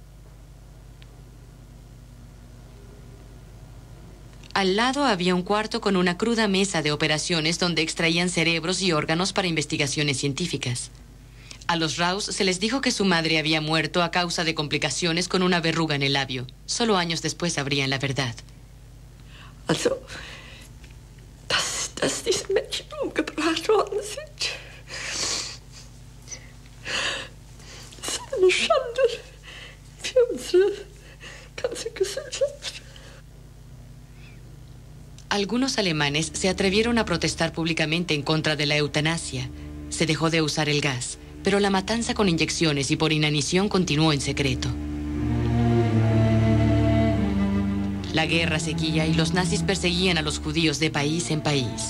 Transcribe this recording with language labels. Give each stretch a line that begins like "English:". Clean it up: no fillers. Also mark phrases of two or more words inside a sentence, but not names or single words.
Spanish: Al lado había un cuarto con una cruda mesa de operaciones donde extraían cerebros y órganos para investigaciones científicas. A los Raus se les dijo que su madre había muerto a causa de complicaciones con una verruga en el labio. Solo años después sabrían la verdad.
German: Also, dass diese Menschen umgebracht worden sind, ist eine Schande für unsere ganze Gesellschaft.
Spanish: Algunos alemanes se atrevieron a protestar públicamente en contra de la eutanasia. Se dejó de usar el gas, pero la matanza con inyecciones y por inanición continuó en secreto. La guerra seguía y los nazis perseguían a los judíos de país en país.